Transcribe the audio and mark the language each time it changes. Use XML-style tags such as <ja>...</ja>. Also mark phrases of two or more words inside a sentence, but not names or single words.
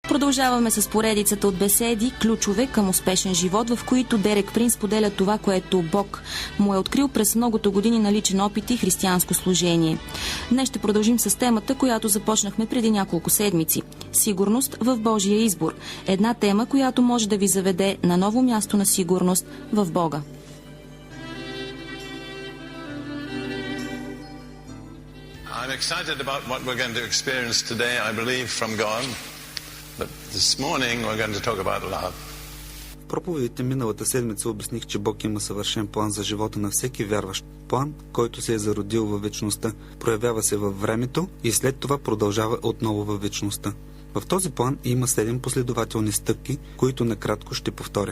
<bg>Продължаваме с поредицата от беседи "Ключове към успешен живот", в които Дерек Принс поделя това, което Бог му е открил през многото години на личен опит и християнско служение. Днес ще продължим с темата, която започнахме преди няколко седмици – сигурност в Божия избор. Една тема, която може да ви заведе на ново място на сигурност в Бога.</bg> <en>I'm excited about what we're going to experience today, I believe, from God. But this morning we're going to talk about love.</en> <bg>В проповедите миналата седмица обясних, че Бог има съвършен план за живота на всеки вярващ. План, който се е зародил във вечността, проявява се във времето и след това продължава отново във вечността. В този план има 7 последователни стъпки, които накратко ще повторя.</bg>